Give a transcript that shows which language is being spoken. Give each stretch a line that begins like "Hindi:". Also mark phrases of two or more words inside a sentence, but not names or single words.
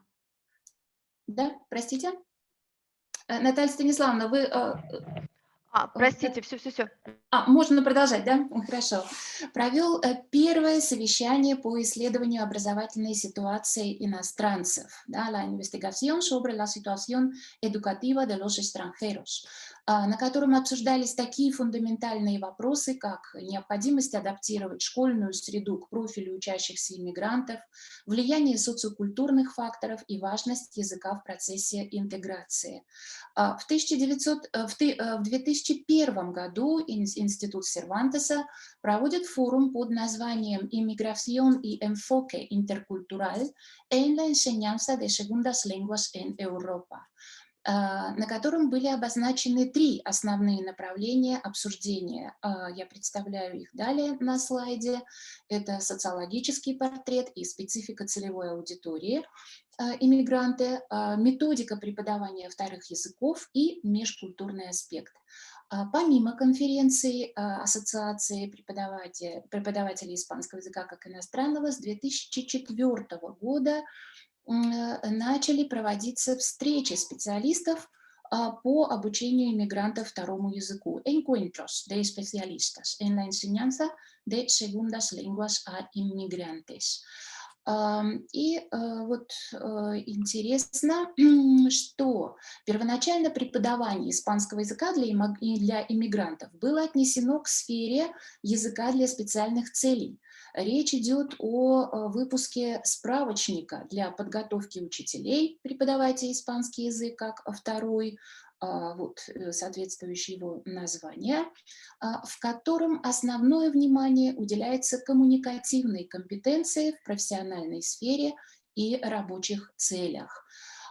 Russian: Да, простите? Наталья Станиславовна, вы... Простите, все. Можно продолжать, да? Хорошо. Провел первое совещание по исследованию образовательной ситуации иностранцев, да,
Spanish: la investigación sobre la situación educativa de los extranjeros,
Russian: на котором обсуждались такие фундаментальные вопросы, как необходимость адаптировать школьную среду к профилю учащихся иммигрантов, влияние социокультурных факторов и важность языка в процессе интеграции. В 2001 году Институт Сервантеса проводит форум под названием «Inmigración y enfoque intercultural en la enseñanza de segundas lenguas en Europa», на котором были обозначены 3 основные направления обсуждения. Я представляю их далее на слайде. Это социологический портрет и специфика целевой аудитории иммигранты, методика преподавания вторых языков и межкультурный аспект. Помимо конференции Ассоциации преподавателей испанского языка как иностранного, с 2004 года начали проводиться встречи специалистов по обучению иммигрантов второму языку.
Spanish: Encuentros de especialistas en la enseñanza de segundas lenguas a inmigrantes.
Russian: И вот интересно, что первоначально преподавание испанского языка для иммигрантов было отнесено к сфере языка для специальных целей. Речь идет о выпуске справочника для подготовки учителей, преподавателей испанский язык как второй, вот соответствующее его название, в котором основное внимание уделяется коммуникативной компетенции в профессиональной сфере и рабочих целях.